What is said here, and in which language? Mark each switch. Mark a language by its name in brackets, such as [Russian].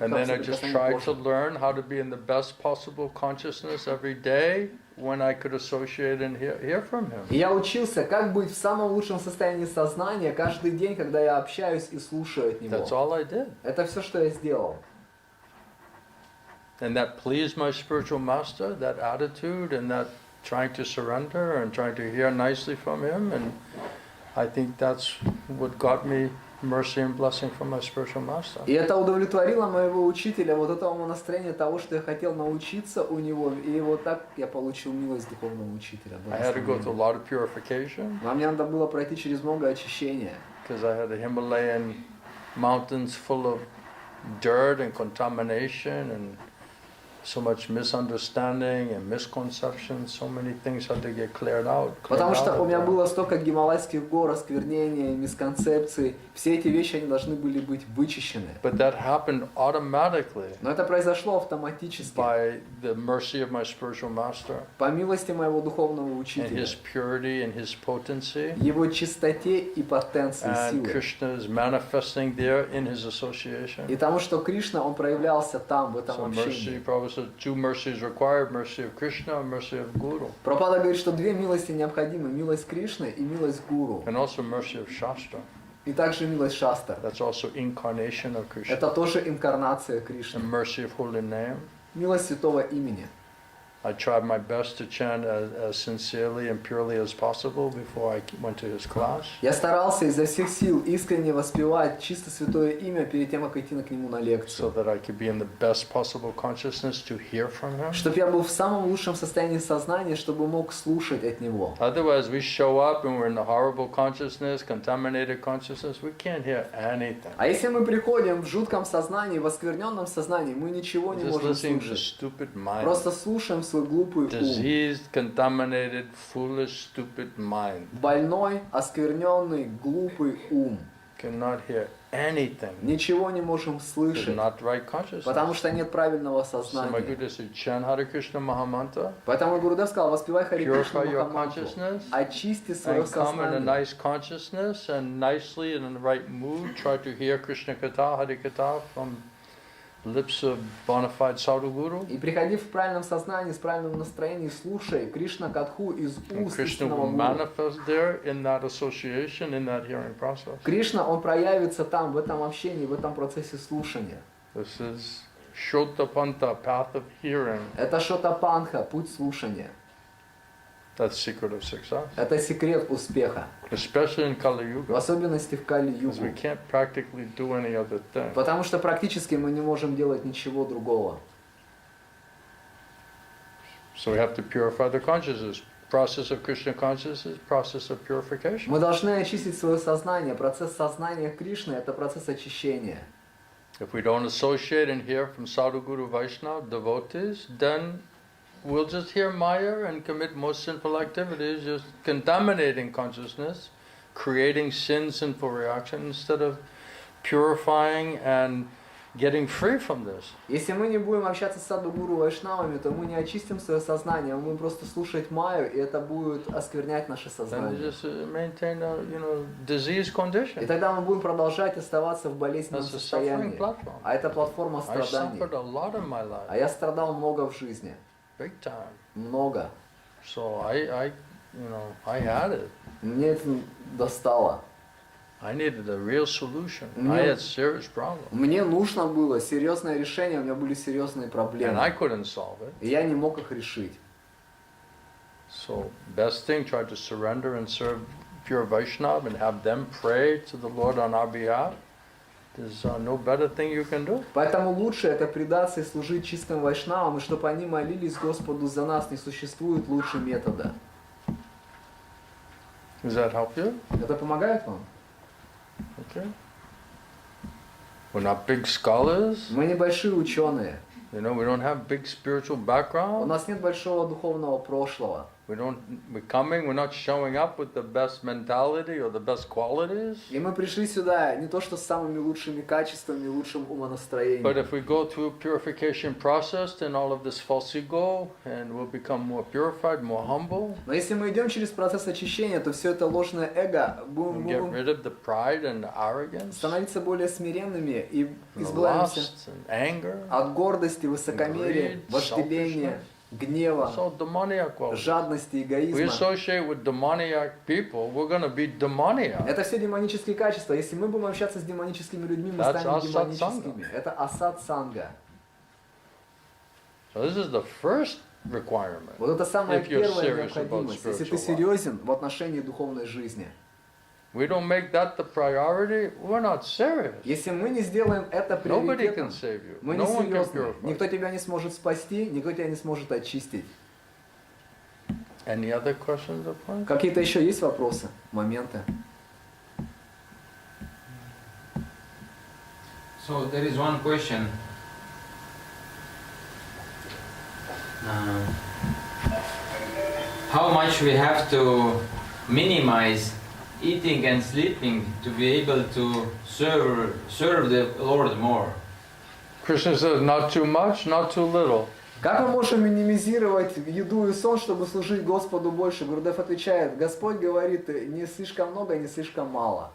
[English] And then I just [Russian] соприкосновение [English] tried [Russian] позже. [English] to learn how to be in the best possible consciousness every day when I could associate and hear from him. [Russian] И я учился, как быть в самом лучшем состоянии сознания каждый день, когда я общаюсь и слушаю от него. [English] That's all I did. [Russian] Это все, что я сделал. [English] And that pleased my spiritual master, that attitude and that trying to surrender and trying to hear nicely from him. And I think that's what got me mercy and blessing from my spiritual master. [Russian] И это удовлетворило моего учителя, вот этому настроению того, что я хотел научиться у него. И вот так я получил милость духовного учителя. [English] I had to go through a lot of purification [Russian] А мне надо было пройти через много очищения. [English] because I had the Himalayan mountains full of dirt and contamination and so much misunderstanding and misconception, so many things had to get cleared out. [Russian] Потому что у меня было столько гималайских гор, осквернения, мисконцепций. Все эти вещи, они должны были быть вычищены. [English] But that happened automatically [Russian] Но это произошло автоматически. [English] by the mercy of my spiritual master [Russian] По милости моего духовного [English] and [Russian] учителя. [English] his purity and his potency. [Russian] Его чистоте и потенции [English] And [Russian] силы. [English] Krishna is manifesting there in his association. [Russian] И тому, что Кришна, он проявлялся там, в этом [English] So mercy, [Russian] общении. [English] Prabhupada said, two mercies required, mercy of Krishna and mercy of Guru. [Russian] Прабхупада говорит, что две милости необходимы. Милость Кришны и милость Гуру. [English] And also mercy of Shastra. [Russian] И также милость Шастр. [English] That's also incarnation of Krishna. [Russian] Это тоже инкарнация [English] And [Russian] Кришны. [English] mercy of holy name. [Russian] Милость святого имени. [English] I tried my best to chant as sincerely and purely as possible before I went to his class. [Russian] Я старался изо всех сил искренне воспевать чисто святое имя перед тем, как идти к нему на [English] So [Russian] лекцию. [English] that I could be in the best possible consciousness to hear from him. [Russian] Чтобы я был в самом лучшем состоянии сознания, чтобы мог слушать от него. [English] Otherwise, we show up and we're in the horrible consciousness, contaminated consciousness. We can't hear anything. [Russian] А если мы приходим в жутком сознании, в оскверненном сознании, мы ничего не [English] Just [Russian] можем [English] listening to [Russian] слушать. [English] stupid mind. [Russian] Просто слушаем свой глупый ум. [English] Diseased, contaminated, foolish, stupid mind. [Russian] Больной, оскверненный, глупый ум. [English] Cannot hear anything. [Russian] Ничего не можем [English] It's [Russian] слышать, [English] not right consciousness. [Russian] потому что нет правильного [English] So my [Russian] сознания. [English] Guru said, chant Hare Krishna Mahamantra, [Russian] Поэтому Гурудев сказал, воспевай Хари Кришну [English] purify your [Russian] Махамантру, [English] consciousness, [Russian] очисти свое [English] and come in a nice consciousness and nicely and in the right mood try to hear krishna-katha, Hare-katha from lips of bona fide sadhu guru. [Russian] И приходи в правильном сознании, с правильным настроением, слушай Кришна-катху из [English] And [Russian] уст [English] Krishna [Russian] истинного [English] will [Russian] гуру. [English] manifest there in that association, in that hearing process. [Russian] Кришна, он проявится там, в этом общении, в этом процессе слушания. [English] This is Shotapanta, path of hearing. [Russian] Это Шотапанха, путь слушания. [English] That's secret of success. [Russian] Это секрет успеха, [English] Especially in Kali [Russian] в [English] Yuga. [Russian] особенности в Кали-югу. [English] Because we can't practically do any other thing. [Russian] Потому что практически мы не можем делать ничего другого. [English] So we have to purify the consciousness. Process of Krishna consciousness, process of purification. [Russian] Мы должны очистить свое сознание. Процесс сознания Кришны – это процесс очищения. [English] If we don't associate and hear from Sadhu Guru Vaishnava devotees, then we'll just hear Maya and commit most sinful activities, just contaminating consciousness, creating sin, sinful reaction, instead of purifying and getting free from this. [Russian] Если мы не будем общаться с саду-гуру вайшнавами, то мы не очистим свое сознание, мы будем просто слушать Майю, и это будет осквернять наше [English] Then we [Russian] сознание. [English] just maintain a disease [Russian] И [English] condition. [Russian] тогда мы будем продолжать оставаться в болезненном [English] That's a [Russian] состоянии. [English] suffering platform. [Russian] А это платформа [English] I [Russian] страданий. [English] suffered a lot in my [Russian] А [English] life, [Russian] я страдал много в жизни. [English] big time. [Russian] Много. [English] So I had it. [Russian] Мне это достало. [English] I needed a real solution. Yeah. I had serious problems. [Russian] Мне нужно было серьезное решение, у меня были серьезные [English] And I [Russian] проблемы. [English] couldn't solve it. [Russian] И я не мог их решить. [English] So best thing, try to surrender and serve pure Vaishnava and have them pray to the Lord on our behalf. There's no better thing you can do. [Russian] Поэтому лучше это предаться и служить чистым вайшнавам, и чтобы они молились Господу за нас. Не существует лучше метода. [English] Does that help you? [Russian] Это помогает вам? [English] Okay. We're not big scholars. [Russian] Мы небольшие ученые. [English] We don't have big spiritual [Russian] У [English] background. [Russian] нас нет большого духовного прошлого. [English] we're coming, we're not showing up with the best mentality or the best qualities. [Russian] И мы пришли сюда не то что с самыми лучшими качествами, лучшим умонастроением. [English] But if we go through purification process, then all of this false ego, and we'll become more purified, more humble. [Russian] Но если мы идем через процесс очищения, то все это ложное эго [English] And get [Russian] будем [English] rid of the pride and the arrogance, [Russian] становиться более смиренными и [English] and [Russian] избавляемся [English] lust and anger. [Russian] от гордости, высокомерия, [English] Greed, [Russian] вожделения, гнева, [English] So demoniac qualities. [Russian] жадности, [English] We [Russian] эгоизма. [English] associate with demoniac people, we're going to be demoniac. [Russian] Это все демонические качества. Если мы будем общаться с демоническими людьми, мы [English] That's [Russian] станем асад демоническими. Это асад санга. [English] So this is the first requirement. [Russian] Вот это самая [English] If you're [Russian] первая [English] serious about [Russian] необходимость. Если ты [English] spiritual life. [Russian] серьезен в отношении духовной жизни. [English] We don't make that the priority, we're not serious. [Russian] Если мы не сделаем это [English] Nobody can save you. [Russian] мы [English] No [Russian] не [English] one can [Russian] серьезны. [English] purify. [Russian] Никто тебя не сможет спасти, никто тебя не сможет очистить. [English] Any other questions or points? [Russian] Какие-то еще есть вопросы, моменты? [English] So there is one question. How much we have to minimize eating and sleeping to be able to serve the Lord more? Krishna says, not too much, not too little. [Russian] Как мы можем минимизировать еду и сон, чтобы служить Господу больше? Гурудев отвечает, Господь говорит, не слишком много, не слишком мало.